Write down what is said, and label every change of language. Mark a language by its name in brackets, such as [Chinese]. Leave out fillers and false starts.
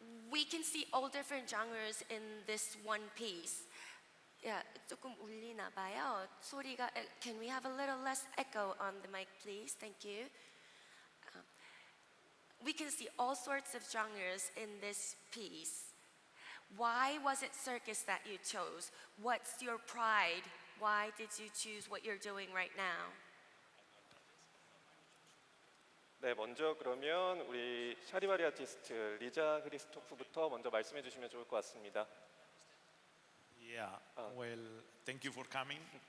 [English] We can see all different genres in this one piece. [Korean] Yeah, 조금 울리나 봐요. 소리가. [English] Can we have a little less echo on the mic, please? Thank you. We can see all sorts of genres in this piece. Why was it circus that you chose? What's your pride? Why did you choose what you're doing right now? [Korean] 네, 먼저 그러면 우리 샤리바리 아티스트 리자 크리스토프부터 먼저 말씀해 주시면 좋을 것 같습니다. [English] Yeah, well, thank you for coming.